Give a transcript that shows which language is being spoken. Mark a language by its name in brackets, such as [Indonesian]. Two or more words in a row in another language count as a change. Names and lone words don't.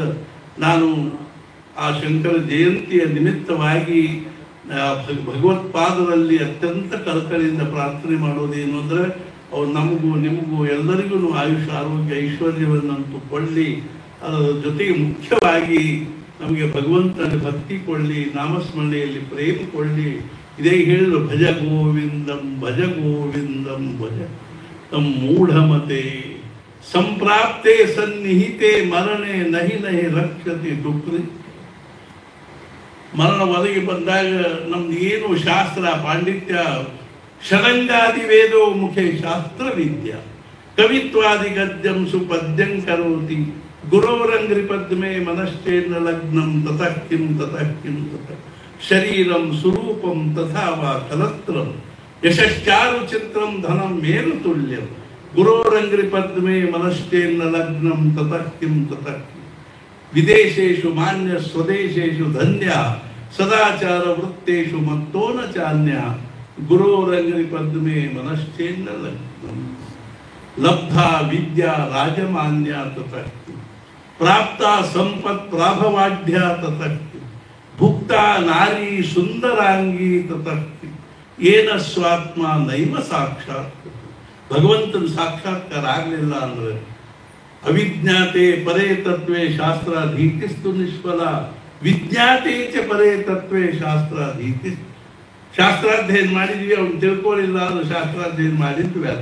[Kannada] ನಾನು ಆ ಶಂಕರ ಜಯಂತಿಯ ನಿಮಿತ್ತವಾಗಿ ಭಗವತ್ಪಾದರಲ್ಲಿ ಅತ್ಯಂತ ಕಳಕಳಿಯಿಂದ ಪ್ರಾರ್ಥನೆ ಮಾಡೋದೇನು ಅಂದರೆ, ಅವ್ರು ನಮಗೂ ನಿಮಗೂ ಎಲ್ಲರಿಗೂ ಆಯುಷ್ ಆರೋಗ್ಯ ಐಶ್ವರ್ಯವನ್ನಂತೂ ಕೊಳ್ಳಿ. ಅದರ ಜೊತೆಗೆ ಮುಖ್ಯವಾಗಿ ನಮಗೆ ಭಗವಂತನ ಭಕ್ತಿ ಕೊಳ್ಳಿ, ನಾಮಸ್ಮರಣೆಯಲ್ಲಿ ಪ್ರೇಮ ಕೊಳ್ಳಿ. ಇದೇ ಹೇಳಿದ್ರು, [Sanskrit] ಭಜ ಗೋವಿಂದಂ ಭಜ ಗೋವಿಂದಂ ಭಜ ತಂ ಮೂಢಮತೆ ಸಂಪ್ರಾಪ್ತೆ ಸನ್ನಿಹಿತೆ ಮರಣೆ ನಹಿ ನಹಿ ರಕ್ಷತೆ ದುಃಖಿ. [Kannada] ಮರಣ ಒದಗಿ ಬಂದಾಗ ನಮ್ದು ಏನು ಶಾಸ್ತ್ರ ಪಾಂಡಿತ್ಯ, [Sanskrit] ಷಡಂಗಾದಿ ವೇದೋ ಮುಖೇ ಶಾಸ್ತ್ರ ವಿದ್ಯ ಕವಿತ್ವಾದಿ ಗದ್ಯಂ ಸುಪದ್ಯಂ ಕರೋತಿ ಗುರೋರಂಗ್ರಿ ಪದ್ಮೆ ಮನಶ್ಚೇನ್ನ ಲಗ್ನಂ ತತಃ ಕಿಂ ತತಃ ಕಿಂ ತತಃ ಶರೀರಂ ಸ್ವರೂಪಂ ತಥಾ ವಾ ಕಲತ್ರಂ ಯಶಶ್ಚಾರು ಚಿತ್ರಂ ಧನಂ ಮೇರು ತುಲ್ಯಂ ಗುರೋರಂಗ್ರಿ ಪದ್ಮೆ ಮನಶ್ಚೇನ್ನ ಲಗ್ನಂ ತತಃ ಕಿಂ ತತಃ ಕಿಂ ವಿದೇಶೇಷು ಮಾನ್ಯ ಸ್ವದೇಶೇಷು ಧನ್ಯ ಸದಾಚಾರ ವೃತ್ತೇಷು ಮತ್ತೋನ ಚಾನ್ಯ ಗುರೋರಂಗ್ರಿ ಪದ್ಮೆ ಮನಶ್ಚೇನ್ನ ಲಗ್ನಂ ಲಬ್ಧಾ ವಿದ್ಯಾ ರಾಜಮಾನ್ಯ ತತಃ ಪ್ರಾಪ್ತ ಸಂಪತ್ ಪ್ರಾಭವಾಢ್ಯ ತತಃ ಭುಕ್ತ ನಾರಿ ಸುಂದರಾಂಗಿ ತತಃ ಏನ ಸ್ವಾತ್ಮ ನೈವ ಸಾಕ್ಷಾತ್. [Kannada] ಭಗವಂತನ ಸಾಕ್ಷಾತ್ಕಾರ ಆಗಲಿಲ್ಲ ಅಂದ್ರೆ [Sanskrit] ಅವಿಜ್ಞಾತೆ ಪರೇ ತತ್ವೇ ಶಾಸ್ತ್ರಾಧೀತಿಸ್ತು ನಿಷ್ಫಲ ವಿಜ್ಞಾತೆ ಚ ಪರೇ ತತ್ವೇ ಶಾಸ್ತ್ರಾಧೀತಿ. [Kannada] ಶಾಸ್ತ್ರಾಧ್ಯಯನ ಮಾಡಿದ್ವಿ, ಅವ್ನು ತಿಳ್ಕೊಳ್ಳಿಲ್ಲ ಅಂದ್ರೆ ಶಾಸ್ತ್ರಾಧ್ಯಯನ ಮಾಡಿದ್ದು ವ್ಯರ್ಥ.